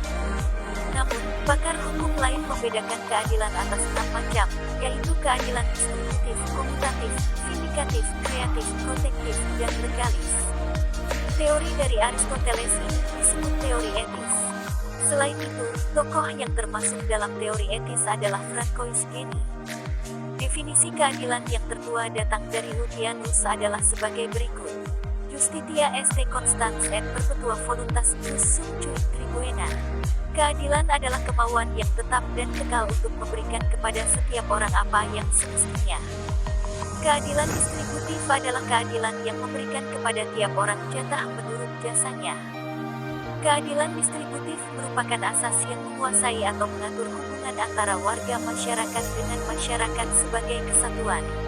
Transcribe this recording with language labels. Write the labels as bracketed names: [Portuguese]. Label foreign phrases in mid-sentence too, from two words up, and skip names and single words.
[Indonesian] Namun, pakar hukum lain membedakan keadilan atas 6 macam, yaitu keadilan distributif, komutatif, vindikatif, kreatif, protektif, dan legalis. Teori dari Aristoteles ini disebut teori etis. Selain itu, tokoh yang termasuk dalam teori etis adalah Francois Geni. Definisi keadilan yang tertua datang dari Lucianus adalah sebagai berikut. [Latin] Justitia est constans et perpetua voluntas jus sum cui tribuena. [Indonesian] Keadilan adalah kemauan yang tetap dan kekal untuk memberikan kepada setiap orang apa yang semestinya. Keadilan distributif adalah keadilan yang memberikan kepada tiap orang jatah menurut jasanya. Keadilan distributif merupakan asas yang menguasai atau mengatur hubungan antara warga masyarakat dengan masyarakat sebagai kesatuan.